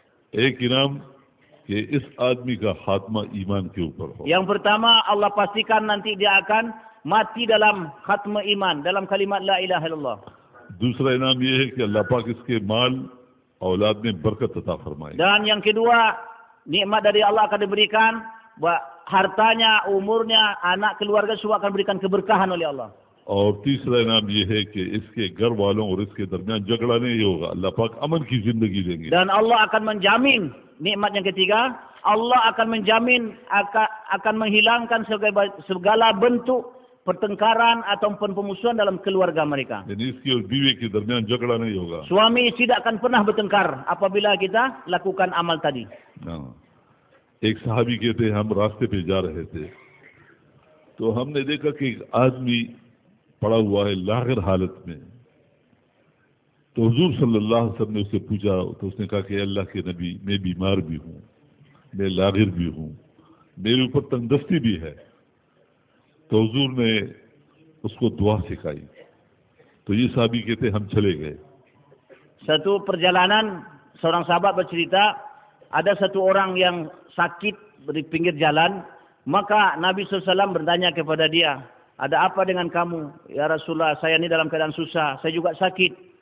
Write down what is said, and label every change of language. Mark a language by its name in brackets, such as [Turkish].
[Hindi] एक इनाम कि इस आदमी का खात्मा ईमान के ऊपर हो. [Indonesian] Yang pertama, Allah pastikan nanti dia akan mati dalam khatma iman, dalam kalimat la ilaha illallah. [Hindi] दूसरा इनाम ये है कि अल्लाह पाक इसके माल औलाद में बरकत अता फरमाए. [Indonesian] Dan yang kedua, nikmat dari Allah akan diberikan, hartanya, umurnya, anak, keluarga semua akan berikan keberkahan oleh Allah. [Hindi] और तीसरा इनाम ये है कि इसके घर वालों और इसके दरमियान झगड़ा नहीं होगा. अल्लाह पाक अमन की जिंदगी देंगे. [Indonesian] Dan Allah akan menjamin, nikmat yang ketiga, Allah akan menjamin, akan menghilangkan segala bentuk pertengkaran ataupun pemusuhan dalam keluarga mereka. [Hindi] यानी इसकी और बीवी के दरमियान झगड़ा नहीं होगा. [Indonesian] Suami istri tidak akan pernah bertengkar apabila kita lakukan amal tadi. [Hindi] एक सहाबी कहते हैं हम रास्ते पे जा रहे थे तो हमने देखा कि एक आदमी पड़ा हुआ है लागिर हालत में. तो हुजूर सल्लल्लाहु अलैहि वसल्लम ने उससे पूछा तो उसने कहा कि अल्लाह के नबी मैं बीमार भी हूँ, मैं लागिर भी हूँ, मेरे ऊपर तंगदस्ती भी है. तो हुजूर ने उसको दुआ सिखाई. तो ये सहाबी कहते हम चले गए. [Indonesian] Satu perjalanan seorang sahabat bercerita, ada satu orang yang sakit di pinggir jalan, maka Nabi SAW bertanya kepada dia, ada apa dengan kamu? Ya Rasulullah, saya ini dalam keadaan susah, saya juga sakit.